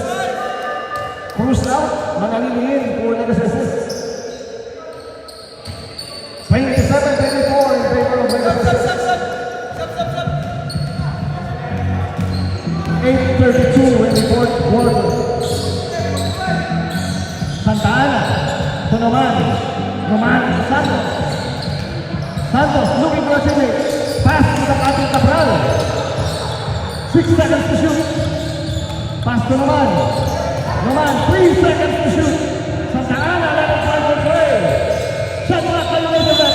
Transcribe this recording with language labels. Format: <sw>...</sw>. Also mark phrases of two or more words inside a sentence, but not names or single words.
<en>Cruz out. Manaliliin for Legacy Assist. 27-24 in favor of Legacy Assist. 8:32 in the fourth quarter. Santa Ana to Noman. Noman to Santos. Santos looking for a teammate. Pass to the Captain Cabral. 6 seconds to shoot. Pass to Noman. Noman, 3 seconds to shoot. Santa Ana let it try to play. Shot clock violation.</en>